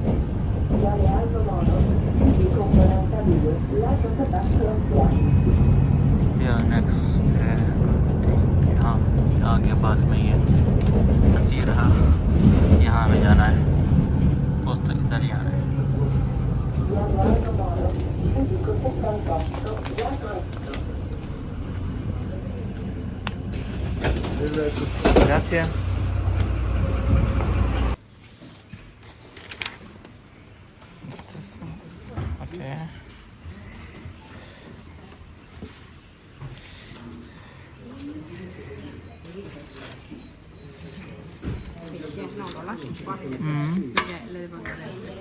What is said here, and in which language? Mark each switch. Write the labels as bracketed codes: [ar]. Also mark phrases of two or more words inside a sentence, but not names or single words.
[hi] या नेक्स्ट है, हाँ, यहाँ के पास में ही है, बस ये रहा, यहाँ हमें जाना है, पोस्ट इटालियन है। [it] Grazie. [en] Okay. [it] No, lo lascio qua Mm. perché le devo andare.